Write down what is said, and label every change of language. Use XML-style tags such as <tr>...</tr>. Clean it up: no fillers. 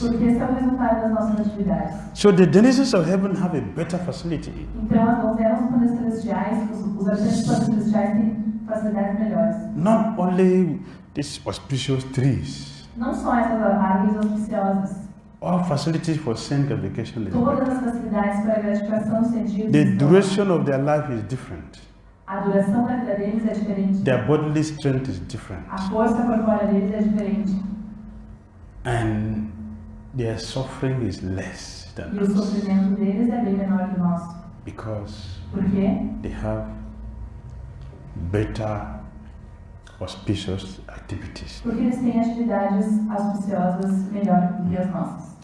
<pt>Porque esse é o resultado das nossas atividades.</pt> <en>So the denizens of heaven have a better facility.</en> <pt>Então, as donzelas dos planetas celestiais, os habitantes dos planetas celestiais têm facilidades melhores.</pt> <en>Not only these auspicious trees,</en> <pt>Não só essas árvores auspiciosas,</pt> <en>all facilities for sense gratification is</en> <pt>todas</pt> <en>better.</en> <pt>as facilidades para a gratificação dos sentidos.</pt> <en>The</en> <pt>estão.</pt> <en>duration of their life is different.</en> <pt>A duração da vida deles é diferente.</pt> <en>Their bodily strength is different.</en> <pt>A força corpórea deles é diferente.</pt> <en>And their suffering is less than</en> <pt>E o</pt> <en>us,</en> <pt>sofrimento deles é bem menor que o nosso.</pt> <en>because</en> <pt>Porque</pt> <en>they have better auspicious activities.</en> <pt>eles têm atividades auspiciosas melhor do que as nossas.</pt>